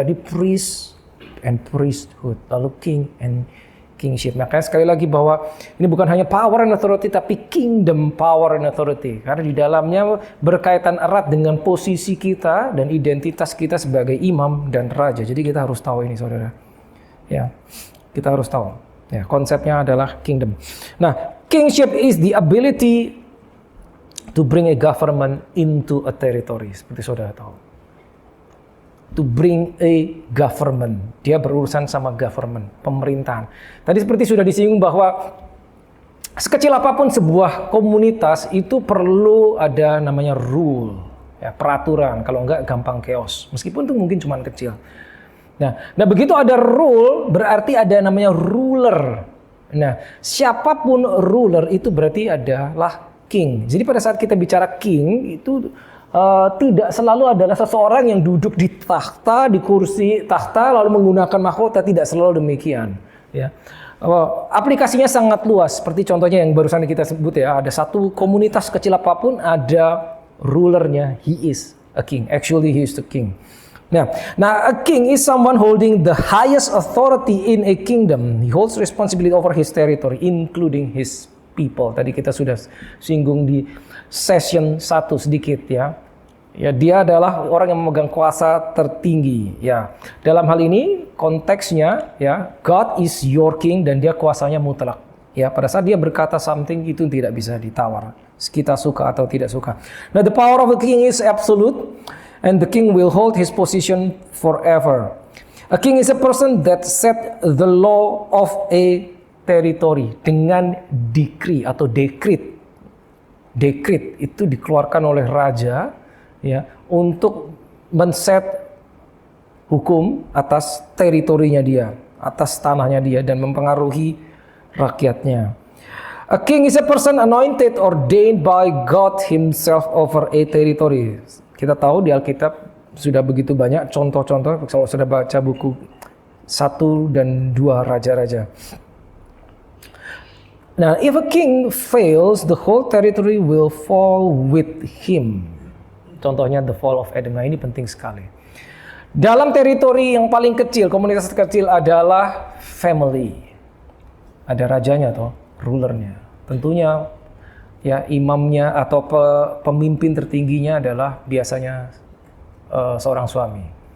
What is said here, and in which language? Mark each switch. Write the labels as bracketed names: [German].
[English] Tadi priest and priesthood, lalu king and kingship. [Indonesian] Makanya sekali lagi bahwa ini bukan hanya power and authority, tapi [English] kingdom power and authority. [Indonesian] Karena di dalamnya berkaitan erat dengan posisi kita dan identitas kita sebagai imam dan raja. Jadi kita harus tahu ini saudara. Ya, kita harus tahu. Ya, konsepnya adalah kingdom. [English] Nah, kingship is the ability to bring a government into a territory. [Indonesian] Seperti saudara tahu. [English] To bring a government. [Indonesian] Dia berurusan sama government, pemerintahan. Tadi seperti sudah disinggung bahwa sekecil apapun sebuah komunitas itu perlu ada namanya rule, ya, peraturan. Kalau enggak gampang chaos. Meskipun itu mungkin cuma kecil. Nah begitu ada rule berarti ada namanya ruler. Nah, siapapun ruler itu berarti adalah king. Jadi pada saat kita bicara king itu tidak selalu adalah seseorang yang duduk di takhta, di kursi takhta lalu menggunakan mahkota, tidak selalu demikian. Ya, aplikasinya sangat luas. Seperti contohnya yang barusan kita sebut ya, ada satu komunitas kecil apapun ada rulernya. [English] He is a king. Actually, he is the king. Nah, a king is someone holding the highest authority in a kingdom. He holds responsibility over his territory, including his people. [Indonesian] Tadi kita sudah singgung di session 1 sedikit ya. Ya, dia adalah orang yang memegang kuasa tertinggi. Ya, dalam hal ini konteksnya ya, [English] God is your king [Indonesian] dan dia kuasanya mutlak. Ya, pada saat dia berkata something itu tidak bisa ditawar. Kita suka atau tidak suka. [English] Now the power of a king is absolute and the king will hold his position forever. A king is a person that set the law of a territory [Indonesian] dengan decree atau dekrit. Dekrit itu dikeluarkan oleh raja ya untuk men-set hukum atas teritorinya dia, atas tanahnya dia dan mempengaruhi rakyatnya. [English] A king is a person anointed or ordained by God himself over a territory. [Indonesian] Kita tahu di Alkitab sudah begitu banyak contoh-contoh kalau sudah baca buku 1 dan 2 raja-raja. [English] Nah, if a king fails, the whole territory will fall with him. [Indonesian] Contohnya [English] the fall of Adam. [Indonesian] Nah, ini penting sekali. Dalam teritori yang paling kecil, komunitas kecil adalah family. Ada rajanya atau rulernya. Tentunya ya imamnya atau pemimpin tertingginya adalah biasanya seorang suami.